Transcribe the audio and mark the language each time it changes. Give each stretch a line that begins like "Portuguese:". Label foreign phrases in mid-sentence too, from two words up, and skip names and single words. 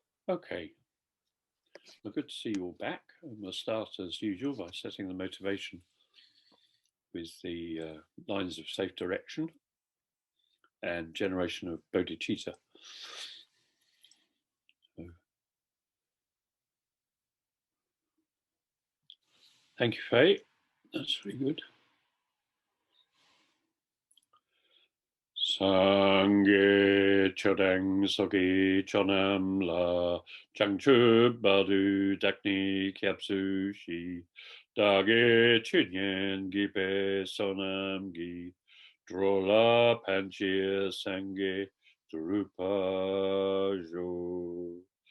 English: Okay, well, good to see you all back. And we'll start as usual by setting the motivation with the lines of safe direction and generation of bodhicitta. So, thank you, Faye. That's really good.
Tibetan: སངས་རྒྱས་ཆོས་དང་ཚོགས་ཀྱི་མཆོག་རྣམས་ལ། བྱང་ཆུབ་བར་དུ་བདག་ནི་སྐྱབས་སུ་མཆི། བདག་གི་ཆོས་ཉན་བགྱིས་པའི་བསོད་ནམས་ཀྱིས། འགྲོ་ལ་ཕན་ཕྱིར་སངས་རྒྱས་འགྲུབ་པར་ཤོག.